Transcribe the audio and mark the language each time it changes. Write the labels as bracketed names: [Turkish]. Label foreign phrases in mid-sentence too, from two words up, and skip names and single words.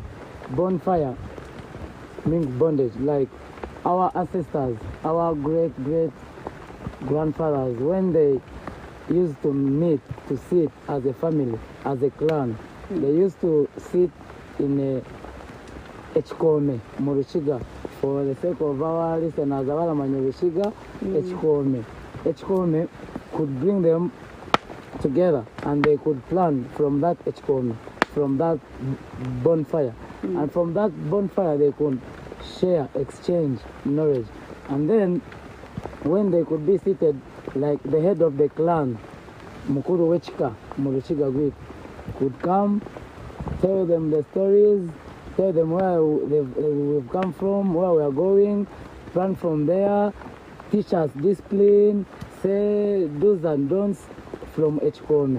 [English] Bonfire means bondage, like our ancestors, our great grandfathers, when they used to meet to sit as a family, as a clan, they used to sit in a echkome, Muruchiga. For the sake of our listeners, Muruchiga, echkome. Echkome could bring them together, and they could plan from that echkome, from that bonfire. And from that bonfire, they could share, exchange knowledge. And then, when they could be seated, like the head of the clan, Mukuru Wechika, Muruchiga Gwit, could come, tell them the stories, tell them where we've come from, where we are going, plan from there, teach us discipline, say do's and don'ts from Echkome.